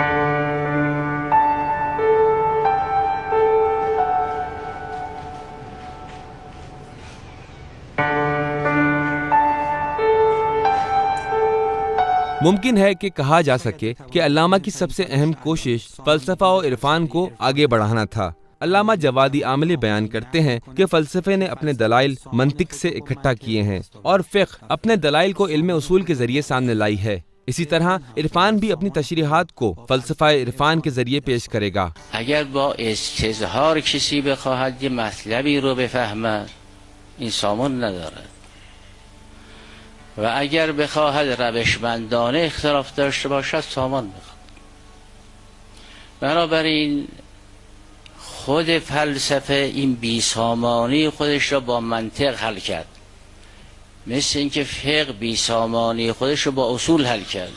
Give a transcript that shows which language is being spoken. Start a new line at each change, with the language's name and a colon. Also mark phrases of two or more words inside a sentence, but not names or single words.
Urdu: ممکن ہے کہ کہا جا سکے کہ علامہ کی سب سے اہم کوشش فلسفہ و عرفان کو آگے بڑھانا تھا۔ علامہ جوادی عاملی بیان کرتے ہیں کہ فلسفے نے اپنے دلائل منطق سے اکٹھا کیے ہیں اور فقہ اپنے دلائل کو علم اصول کے ذریعے سامنے لائی ہے۔ اسی طرح عرفان بھی اپنی تشریحات کو فلسفہ عرفان کے ذریعے پیش کرے گا۔
Persian: اگر با استظهار کسی بخواهد یه مطلبی رو بفهمد این سامان ندارد و اگر بخواهد روشمندانه اختلاف داشته باشد سامان میخواد. بنابراین خود فلسفه این بیسامانی خودش را با منطق حل کرد، مثل اینکه فقه بیسامانی خودش رو با اصول حل کرد.